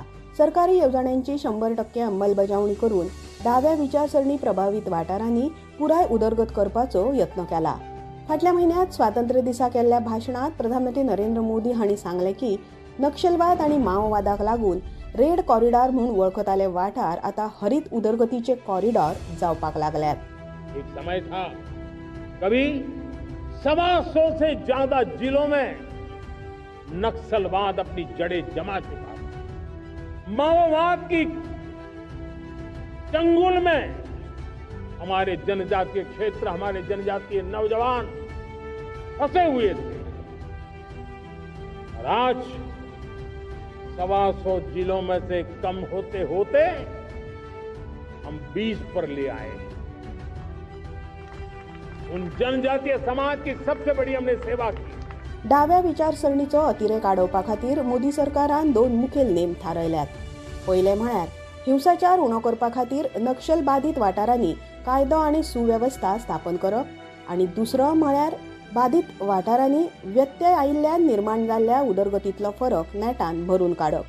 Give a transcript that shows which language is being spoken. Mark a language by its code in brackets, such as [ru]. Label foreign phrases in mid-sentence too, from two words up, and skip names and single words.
[kok] सरकारी येवजण्यांची 100% अंमलबजावणी करून डाव्या विचारसरणी प्रभावित वाठारांनी पुराय उदरगत करपाचो यत्न केला. फाटल्या म्हयन्यांत स्वातंत्र्य दिसा केल्ल्या भाशणांत प्रधानमंत्री नरेंद्र मोदी हांणी सांगलें की नक्षलवाद आनी माओवादाक लागून रेड कॉरिडॉर म्हणून वळखताले वाठार आतां हरीत उदरगतीचे कॉरिडॉर जावपाक लागल्यात. [hi] एक समय था कभी 125 से ज्यादा जिलों में नक्सलवाद अपनी जड़ें जमा चुका था. माओवाद की चंगुल में हमारे जनजातीय क्षेत्र, हमारे जनजातीय नौजवान फंसे हुए थे. और आज 125 जिलों में से कम होते होते हम 20 पर ले आए. उन जनजातीय समाज की सबसे बड़ी हमने सेवा की. [kok] डाव्या विचारसरणीचो अतिरेक आडोवपा खातीर मोदी सरकारान 2 मुखेल नेम थारायल्यात. पयले म्हळ्यार हिंसाचार उणो करपा खातीर नक्षल बाधित वाठारांनी कायदो आनी सुवेवस्था स्थापन करप आनी दुसरो म्हळ्यार बाधित वाठारांनी व्यत्यय आयिल्ल्यान निर्माण जाल्ल्या उदरगतींतलो फरक नेटान भरून काडप.